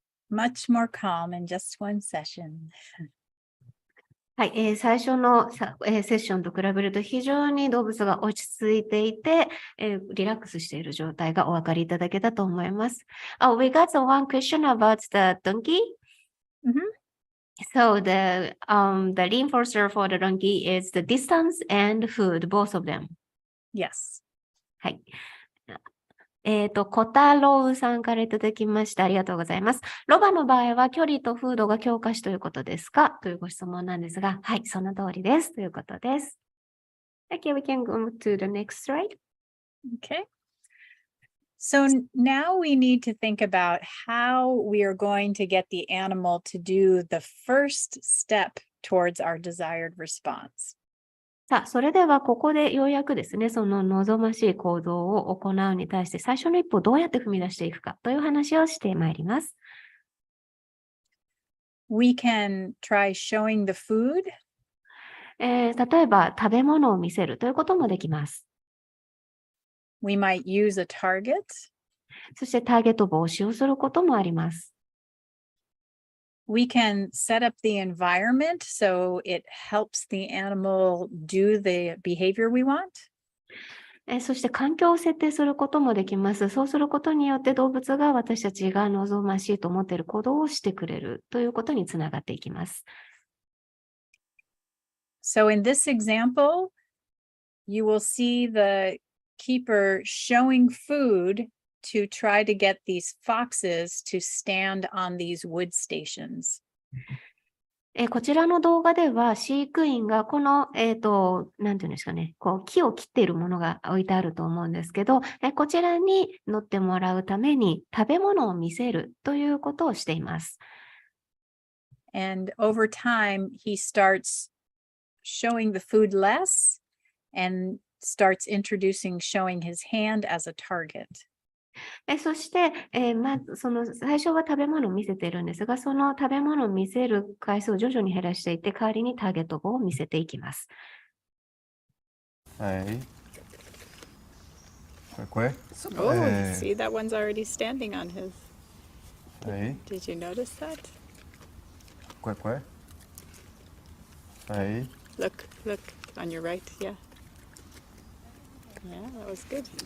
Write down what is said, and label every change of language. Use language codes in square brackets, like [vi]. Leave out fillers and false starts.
[en] Much more calm in just one session. [ja] はい、最初のセッションと比べると非常に動物が落ち着いていて、リラックスしている状態がお分かりいただけたと思います。 [en] We got one question about the donkey. So the reinforcer for the donkey is the distance and food, both of them. Yes. [ja] はい。小太郎さんからいただきました。ありがとうございます。ロバの場合は距離とフードが強化しということですかというご質問なんですが、はい、その通りです。ということです。 [en] Okay, we can go to the next slide. Okay. So now we need to think about how we are going to get the animal to do the first step towards our desired response. [ja] さあ、それではここでようやくですね、その望ましい行動を行うに対して最初の一歩をどうやって踏み出していくかという話をしてまいります。 [en] We can try showing the food. [ja] 例えば食べ物を見せるということもできます。 [en] We might use a target. [ja] そしてターゲット防止をすることもあります。 [en] we can set up the environment so it helps the animal do the behavior we want. [ja] そして環境を設定することもできます。そうすることによって動物が私たちが望ましいと思っている行動をしてくれるということにつながっていきます。 [en] So in this example, you will see the keeper showing food to try to get these foxes to stand on these wood stations. [ja] こちらの動画では飼育員がこの、なんていうんですかね、こう木を切っているものが置いてあると思うんですけど、こちらに乗ってもらうために食べ物を見せるということをしています。 [en] And over time, he starts showing the food less and starts introducing showing his hand as a target. [ja] そして、その最初は食べ物を見せているんですが、その食べ物を見せる回数を徐々に減らしていって、代わりにターゲットを見せていきます。はい。これ [en] Oh, see, that one's already standing on his. [ja] はい。 [en] Did you notice that? [ja] これはい。 [en] Look on your right. Yeah. Yeah, that was good.